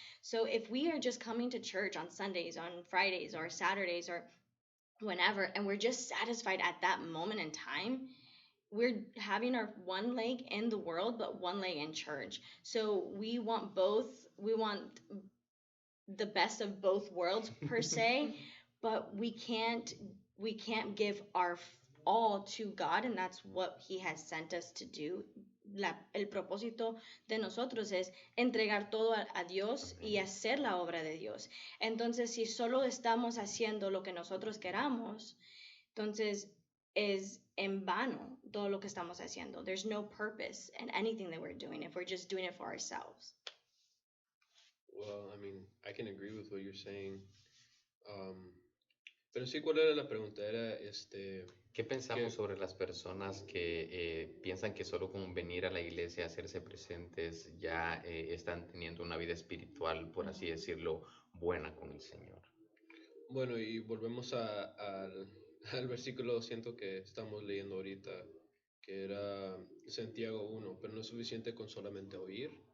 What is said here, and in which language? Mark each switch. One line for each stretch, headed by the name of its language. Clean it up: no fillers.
English: So if we are just coming to church on Sundays, on Fridays, or Saturdays, or whenever, and we're just satisfied at that moment in time, we're having our one leg in the world but one leg in church. So we want both. We want the best of both worlds per se, but we can't give our all to God, and that's what He has sent us to do.
Spanish: El propósito de nosotros es entregar todo a Dios y hacer la obra de Dios. Entonces, si solo estamos haciendo lo que nosotros queramos, entonces es en vano todo lo que estamos haciendo.
English: There's no purpose in anything that we're doing if we're just doing it for ourselves. Well, I mean, I can agree with what you're saying.
Spanish: Pero sí, ¿cuál era la pregunta? Era, ¿Qué pensamos que, sobre las personas que piensan que solo con venir a la iglesia, hacerse presentes, ya están teniendo una vida espiritual, por así decirlo, buena con el Señor? bueno, y volvemos al versículo, siento que estamos leyendo ahorita, que era Santiago 1, pero no es suficiente con solamente oír.